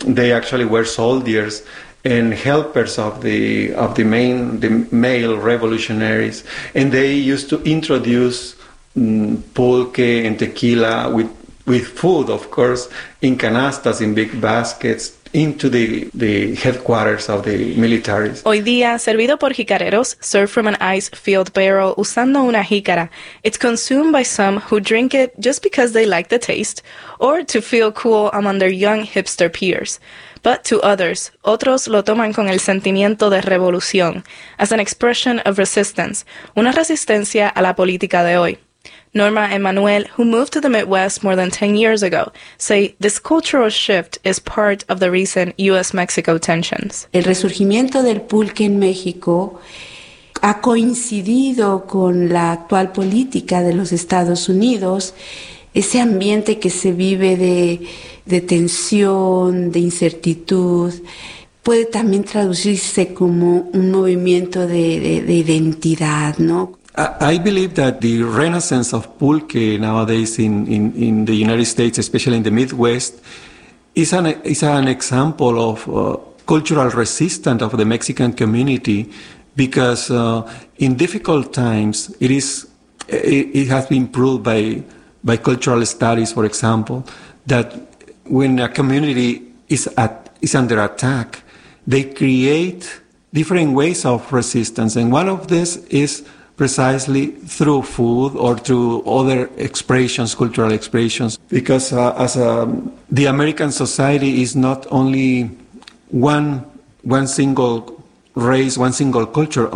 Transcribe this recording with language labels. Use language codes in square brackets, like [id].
[en] They actually were soldiers and helpers of the male revolutionaries, and they used to introduce pulque and tequila with food, of course, in canastas, in big baskets, into the headquarters of the militaries. [es] Hoy día, servido por jicareros, [en] served from an ice-filled barrel [es] usando una jícara, [en] it's consumed by some who drink it just because they like the taste, or to feel cool among their young hipster peers. But to others, [es] otros lo toman con el sentimiento de revolución, [en] as an expression of resistance, [es] una resistencia a la política de hoy. [en] Norma and Manuel, who moved to the Midwest more than 10 years ago, say this cultural shift is part of the recent U.S.-Mexico tensions. [es] El resurgimiento del pulque en México ha coincidido con la actual política de los Estados Unidos. Ese ambiente que se vive de tensión, de incertidumbre, puede también traducirse como un movimiento de identidad, ¿no? [en] I believe that the renaissance of pulque nowadays in the United States, especially in the Midwest, is an example of cultural resistance of the Mexican community, because in difficult times it has been proved by cultural studies, for example, that when a community is under attack, they create different ways of resistance, and one of these is precisely through food or through other expressions, cultural expressions, because the American society is not only one single race, one single culture.